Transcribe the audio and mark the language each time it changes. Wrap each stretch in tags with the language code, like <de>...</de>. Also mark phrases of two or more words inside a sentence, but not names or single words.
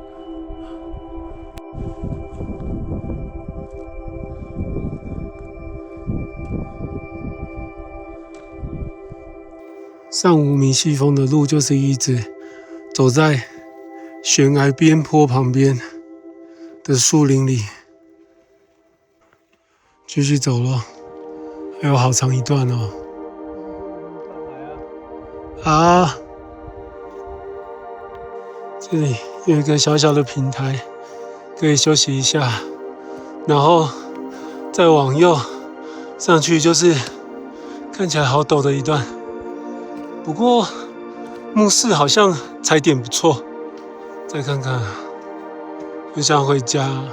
<zh>上无名西峰的路就是一直走在懸崖邊坡旁邊的樹林裡，繼續走了，還有好長一段哦。啊，這裡有一個小小的平台，可以休息一下，然後再往右上去就是看起來好陡的一段。不過目視好像踩點不錯，再看看，很想回家。</zh>